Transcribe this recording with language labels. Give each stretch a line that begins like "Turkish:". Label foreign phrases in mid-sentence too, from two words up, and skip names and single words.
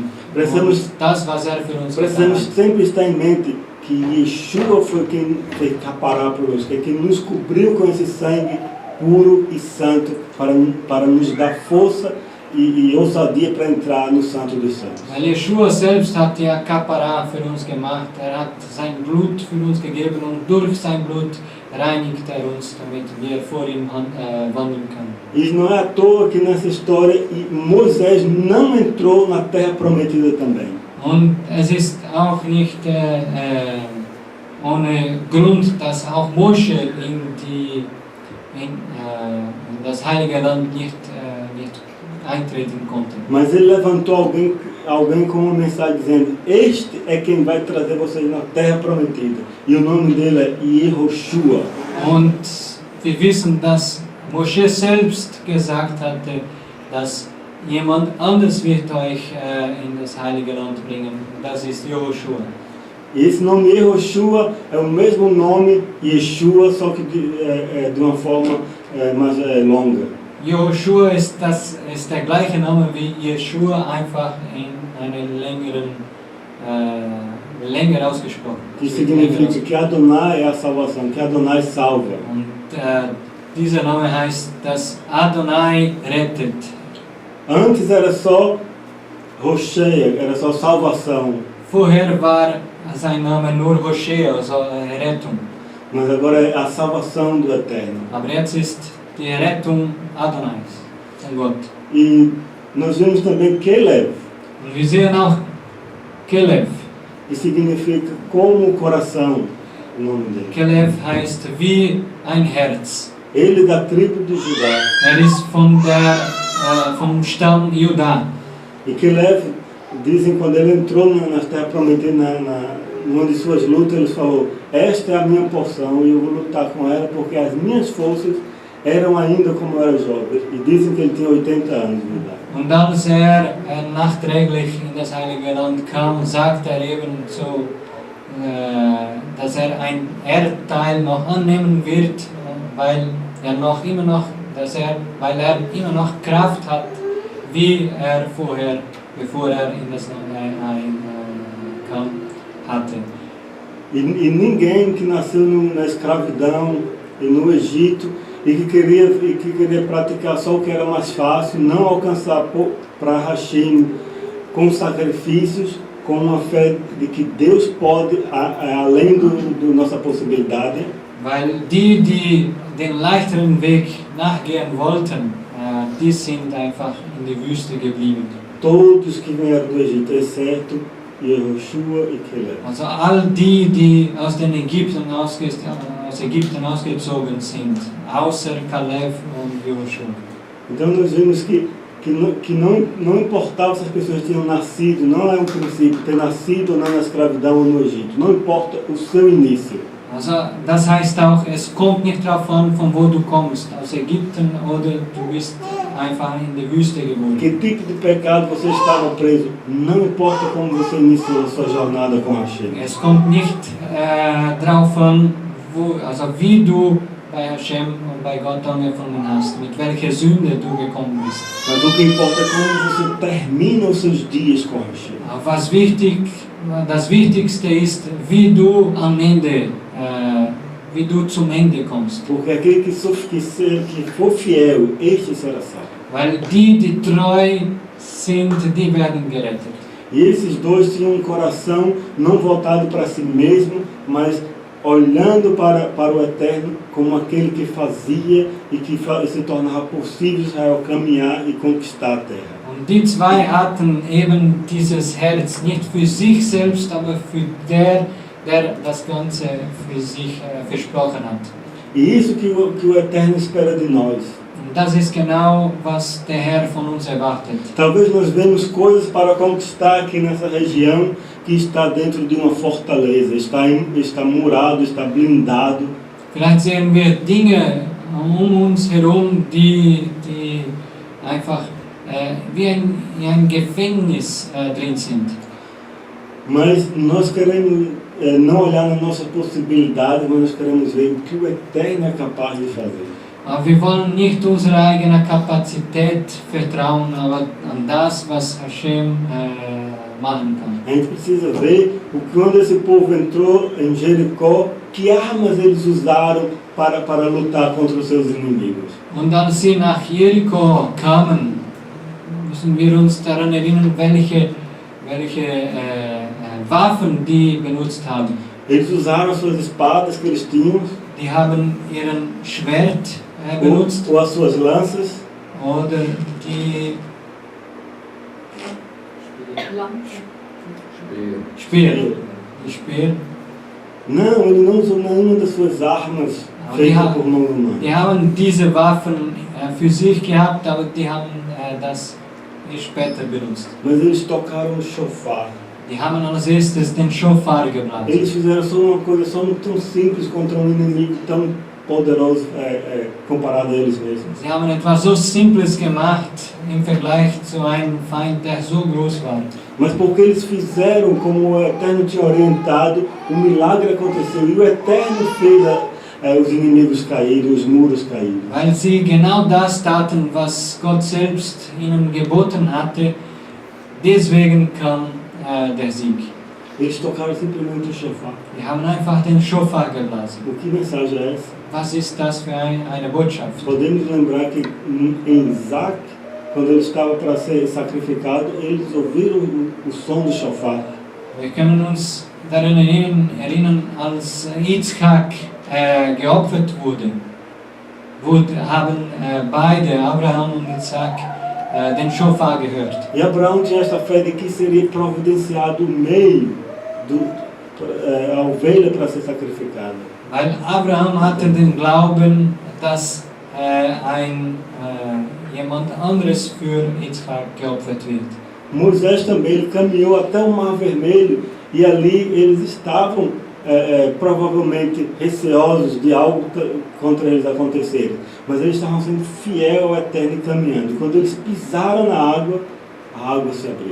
German: Das, was für uns
Portuguese: precisamos sempre estar em mente que Yeshua foi quem fez caparar por nós, quem nos cobriu com esse sangue puro e santo para nos dar força e ousadia para entrar no Santo dos Santos.
German: Weil Yeshua selbst hat ja Kapara für uns gemacht, hat sein Blut für uns gegeben und durch sein Blut reinigt uns, damit wir vor ihm wandeln können.
Portuguese: E não é à toa que nessa história Moisés não entrou na terra prometida também.
German: Und es ist auch nicht ohne Grund, dass auch Moshe in das heilige Land nicht eintreten konnte.
Portuguese: Mas ele levantou alguém com uma mensagem dizendo: este é quem vai trazer vocês na terra prometida. E o nome dele é Y'hoshua.
German: Und wir wissen, dass Moshe selbst gesagt hatte, dass jemand anders wird euch in das heilige Land bringen. Das ist Y'hoshua.
Portuguese: E esse nome Y'hoshua é o mesmo nome Yeshua, só que de uma forma mais longa.
German: Y'hoshua ist der gleiche Name wie Yeshua, einfach in einer länger ausgesprochen.
Portuguese: Que significa que Adonai é a salvação, que Adonai salva.
German: Und dieser Name heißt, dass Adonai rettet.
Portuguese: Antes era só Rocheia, era só salvação.
German: Vorher war sein Name nur Hoshea, also Rettung.
Portuguese: Mas agora é a salvação do Eterno.
German: Aber jetzt ist die Rettung Adonais, von Gott.
Portuguese: E nós vemos também Kelev.
German: Und wir sehen auch Kelev.
Portuguese: Que significa como o coração, o nome dele.
German: Kelev heißt wie ein Herz.
Portuguese: Ele da tribo de Judá.
German: Ist vom Stamm Juda.
Portuguese: E Kelev, dizem, quando ele entrou na terra prometida, numa de suas lutas, ele falou: esta é a minha porção e eu vou lutar com ela porque as minhas forças eram ainda como eu era jovem. E dizem que ele tinha 80 anos de idade.
German: Und als nachträglich in das Heilige Land kam, sagte eben so, dass ein Erdteil noch annehmen wird, weil er immer noch Kraft hat, wie er vorher, bevor er in das Land kam, hatte.
Portuguese: E ninguém que nasceu na escravidão e no Egito e que queria praticar só o que era mais fácil, não alcançar para Hashem com sacrifícios, com uma fé de que Deus pode, além do nossa possibilidade.
German: Weil die den leichteren Weg nachgehen wollten, die sind einfach in die Wüste geblieben.
Portuguese: Todos que vieram do Egito, exceto Y'hoshua e Kelev.
German: Also all die aus Ägypten ausgezogen sind, außer Kalev und Y'hoshua.
Portuguese: Então nós vimos que não importava se as pessoas tinham nascido, não é um princípio ter nascido ou não na escravidão ou no Egito, não importa o seu início.
German: Also das heißt auch, es kommt nicht darauf an, von wo du kommst, aus Ägypten oder du bist einfach in der Wüste geboren.
Portuguese: Que tipo de pecado você estava preso, não importa como você iniciou a sua jornada com Hashem.
German: Es kommt nicht darauf an, wie du bei Hashem und bei Gott angefangen hast, mit welcher Sünde du gekommen bist.
Portuguese: Mas o que importa é como você termina os seus dias com Hashem.
German: Das Wichtigste ist, wie du am Ende, wie du zum Ende kommst.
Portuguese: Porque aquele que for fiel, este será salvo.
German: Weil die treu sind, die werden gerettet.
Portuguese: E esses dois tinham um coração não voltado para si mesmo, mas olhando para o Eterno como aquele que fazia e que se tornava possível Israel caminhar e conquistar a terra.
German: Und die zwei hatten eben dieses Herz nicht für sich selbst, aber für der, der das Ganze für sich versprochen hat.
Portuguese: E isso que o Eterno espera de nós.
German: Und das ist genau, was der Herr von uns erwartet.
Portuguese: Talvez nós vemos coisas para conquistar aqui nessa região que está dentro de uma fortaleza, está murado, está blindado.
German: Vielleicht sehen wir Dinge uns herum, die einfach wie ein Gefängnis drin sind.
Portuguese: Mas nós queremos não olhar nas nossas possibilidades, mas nós queremos ver o que o Eterno é capaz de fazer.
German: Aber wir wollen nicht unserer eigenen Kapazität vertrauen, aber an das, was Hashem machen kann.
Portuguese: A gente precisa ver quando esse povo entrou em Jericó, que armas eles usaram para lutar contra os seus inimigos.
German: Und als sie nach Jericho kamen, müssen wir uns daran erinnern, welche Waffen die benutzt haben.
Portuguese: Eles usaram suas espadas que eles tinham,
German: Die haben ihren Schwert benutzt
Portuguese: ou as suas lanças,
German: oder die Lanze. Speer. Die Speer.
Portuguese: Não, ele não usou nenhuma das suas armas feitas por mão humana.
German: Die haben diese Waffen für sich gehabt, aber die haben das später benutzt.
Portuguese: Mas eles tocaram o shofar.
German: Die haben als erstes den Shofar geblasen.
Portuguese: Eles fizeram só uma coisa tão simples contra um inimigo tão poderoso comparado a eles mesmos.
German: Sie haben etwas so Simples gemacht im Vergleich zu einem Feind, der so groß war.
Portuguese: Mas porque eles fizeram como o Eterno tinha orientado, o milagre aconteceu e o Eterno fez os inimigos caírem, os muros caírem.
German: Weil sie genau das taten, was Gott selbst ihnen geboten hatte, deswegen kam der Sieg.
Portuguese: Eles tocaram simplesmente o shofar.
German: Die haben einfach den Shofar geblasen.
Portuguese: O que mensagem é essa?
German: Was ist das für eine Botschaft?
Portuguese: Podemos lembrar que em Isaac, quando ele estava para ser sacrificado, eles ouviram o som do shofar.
German: Wir können uns daran erinnern, als Yitzchak geopfert wurde, haben beide, Abraham und Isaac, den Shofar gehört.
Portuguese: E Abraão tinha esta fé de que seria providenciado o meio, a ovelha para ser sacrificada.
German: Weil Abraham hatte den Glauben, dass jemand anderes für Yitzchak geopfert wird.
Portuguese: Moisés também, ele caminhou até o Mar Vermelho e ali eles estavam provavelmente receosos de algo contra eles acontecerem, mas eles estavam sendo fiéis ao Eterno e caminhando. Quando eles pisaram na água, a água se abriu.